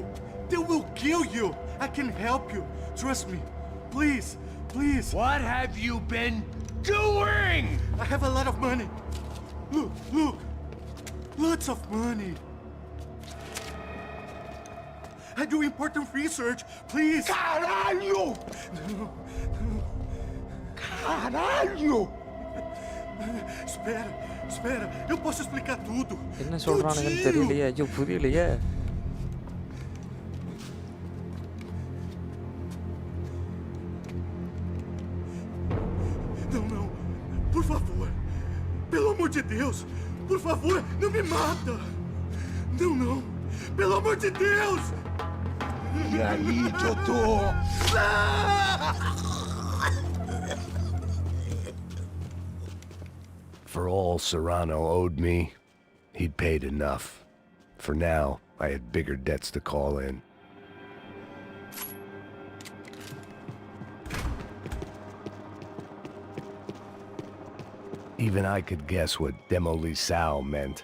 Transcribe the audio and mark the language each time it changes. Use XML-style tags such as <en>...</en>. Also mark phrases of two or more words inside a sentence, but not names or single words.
<en>They will kill you. I can help you. Trust me. Please, please. What have you been doing? I have a lot of money. Look, look. Lots of money. I do important research. Please.</en> <pt>Caralho!</pt> <en>No.</en> <pt>Caralho! Espera, espera. Eu posso explicar tudo.</pt> <ta>என்ன சொல்றானுங்கன்னு தெரியலையே. ஐயோ புரியலையே.</ta> <pt>Não, não. Por favor. Pelo amor de Deus. Por favor, não me mata. Não, não. Pelo amor de Deus. E aí, doutor?</pt> <en>For all Serrano owed me, he'd paid enough. For now, I had bigger debts to call in. Even I could guess what demolição meant.</en>